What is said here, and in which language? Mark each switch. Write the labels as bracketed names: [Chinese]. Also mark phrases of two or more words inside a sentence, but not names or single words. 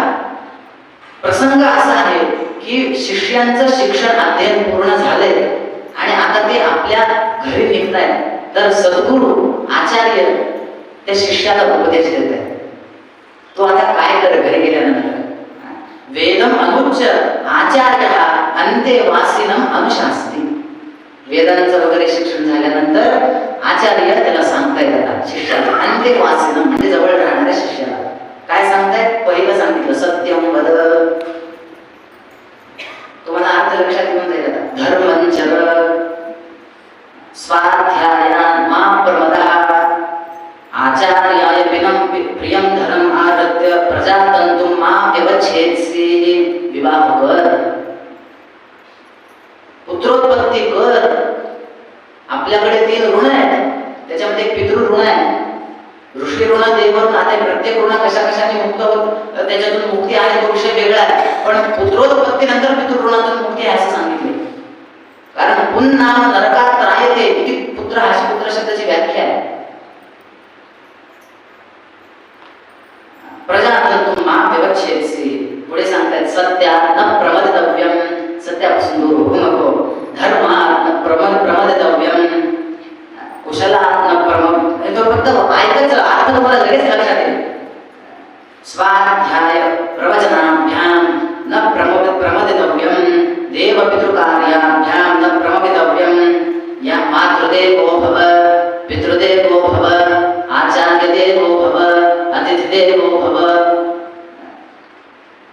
[Marathi] प्रसंग असा आहे की शिष्यांचं शिक्षण अध्ययन पूर्ण झालंय आणि आता ते आपल्या घरी निघतायत. तर सद्गुरू आचार्य त्या शिष्याला उपदेश देत आहेत. तो आता काय कर घरी गेल्यानंतर? [Sanskrit] वेदम अनुच्य आचार्य अंते वासिनम अनुशास्ती. [Marathi] वेदांचं वगैरे शिक्षण झाल्यानंतर आचार्य त्याला सांगतायत आता शिष्याला, [Sanskrit] अंते वासिनम [Marathi] म्हणजे जवळ राहणाऱ्या शिष्याला काय सांगतायत? पहिलं सांगितलं [Sanskrit] सत्यम वद. [Marathi] तुम्हाला अर्थ लक्षात येऊन जाईल आता. [Sanskrit] धर्मंचर, स्वाध्यायान मा प्रमदः, आचार्याय विनम प्रियम धर्म आरत्य प्रजातंतुम मा व्यवच्छेत्सी. [Marathi] विवाह कर, पुत्रोत्पत्ती कर. आपल्याकडे 3 ऋण आहेत, त्याच्यामध्ये एक पितृ ऋण आहे, ऋषी ऋण, देव नाते. प्रत्येक ऋण कशा कशाने मुक्त होत, त्याच्यातून मुक्ती आहे तो विषय वेगळा आहे. पण पुत्रोत्पत्ती नंतर पितृ ऋणातून मुक्ती आहे असं सांगितले. कारण पुन्हा नरकात राहते इति पुत्र, अशी पुत्र शब्दाची व्याख्या आहे. [Sanskrit] प्रजातंतुम मा व्यवच्छेत्सी. [Marathi] पुढे सांगतात [Sanskrit] सत्यात न प्रमदितव्यम, [Marathi] सत्यापासून दूर होऊ नको. [Sanskrit] धर्मात न प्रमदितव्यम, कुशलात न प्रमद. [Marathi] हे तो फक्त ऐकायचं, अर्थ तुम्हाला लगेच लक्षात येईल. [Sanskrit] स्वाध्याय प्रवचनाभ्याम न प्रमदितव्यम, देव पितृकार्याभ्याम न प्रमदितव्यम. या मातृदेवो भव, पितृदेवो भव, आचार्यदेवो भव, अतिथिदेवो भव.